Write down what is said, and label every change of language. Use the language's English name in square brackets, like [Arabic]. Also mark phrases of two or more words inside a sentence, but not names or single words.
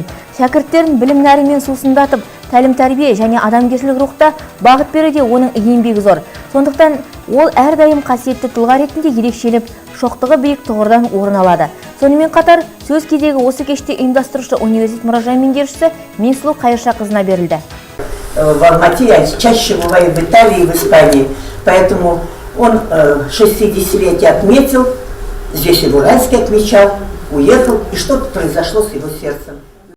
[Kazakh] Шәкірттерін білім нәрімен сусындатып, тәлім-тәрбие және адамгершілік рухта бағыт беруде оның еңбегі зор. Сондықтан ол әрдайым қасиетті тұлға ретінде ерекшеліп, шоқтығы биік тұғырдан орын алады. Сонымен қатар, сөз кезегі осы кеште ұйымдастырушы университет мұражай меңгерушісі Менсұлу Қайыршақызына берілді. [Russian] В Алмате, я чаще бываю в Италии и в Испании, поэтому он 60-летие отметил, здесь и в Уральске отмечал, уехал, и что-то произошло с его сердцем.